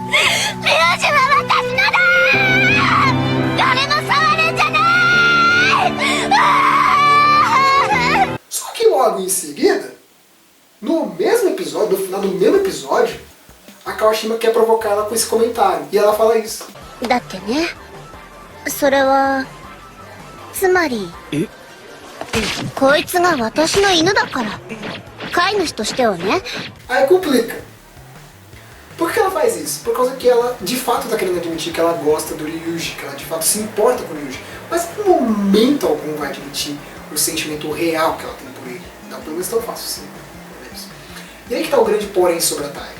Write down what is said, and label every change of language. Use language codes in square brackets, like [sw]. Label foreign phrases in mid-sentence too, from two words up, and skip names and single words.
[pt] Só que logo em seguida, no mesmo episódio, no final do mesmo episódio, a Kawashima quer provocar ela com esse comentário. E ela fala isso. [ja] だってね、それはつまりこいつが私の犬だから、飼い主としてはね。 [pt] Aí complica. Por que ela faz isso? Por causa que ela de fato está querendo admitir que ela gosta do Ryuji, que ela de fato se importa com o Ryuji, mas em momento algum vai admitir o sentimento real que ela tem por ele. Não, pelo menos tão fácil assim. E aí que está o grande porém sobre a Taiga.